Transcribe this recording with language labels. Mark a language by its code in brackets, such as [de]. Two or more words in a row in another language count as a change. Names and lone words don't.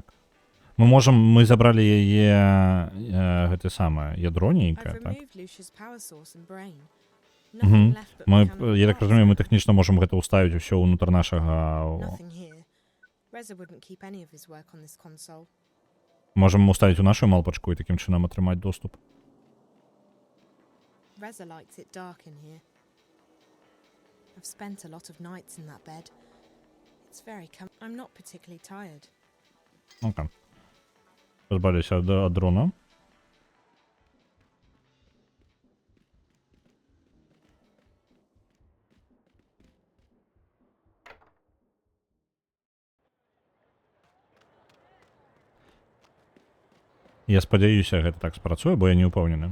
[be] Мы забрали яе гэта самае ядро нейкае, так? Я так разумею, мы тэхнічна можам гэта ўставіць усё ўнутр нашага... Можам уставіць у нашу малпачку і такім чынам атрымаць доступ. [en] Reza likes it dark in here. I've spent a lot of nights in that bed. It's very I'm not particularly tired. [be] Окей. Позбавлюся ад дрона. Я спадзяюся, гэта так спрацуе, бо я не ўпэўнены.